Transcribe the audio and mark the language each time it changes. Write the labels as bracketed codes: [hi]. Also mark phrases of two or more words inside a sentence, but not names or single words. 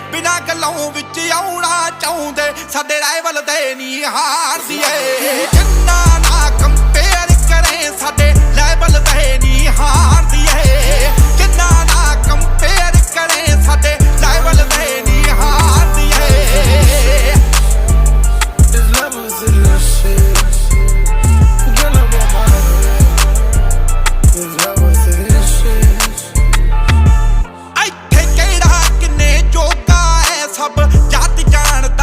[pa] ਬਿਨਾ ਗੱਲੋਂ ਵਿਚ ਆਉਣਾ ਚਾਹੁੰਦੇ ਸਾਡੇ ਰਾਈਵਲ ਦੇ ਨੀ ਹਾਰਦੀ ਏ ਜਿੰਨਾ ਨਾ ਕੰਪੇਅਰ ਕਰੇ ਸਾਡੇ ਲੈਵਲ ਦੇ ਨੀ ਹਾਰਦੀ ਏ ਜਿੰਨਾ ਨਾ ਕੰਪੇਅਰ ਕਰੇ ਸਾਡੇ ਲੈਵਲ ਦੇ ਨੀ ਹਾਰਦੀ ਏ जिन्ना ना कंपेयर करे साडे लेवल दे नी हारदी ए [en] There's levels in this shit. Forget about my head. There's levels in this shit. [pa] ਇੱਥੇ ਕਿਹੜਾ ਕਿੰਨੇ ਜੋਗਾ ਐ ਸਭ ਜਾਤੀਆਂ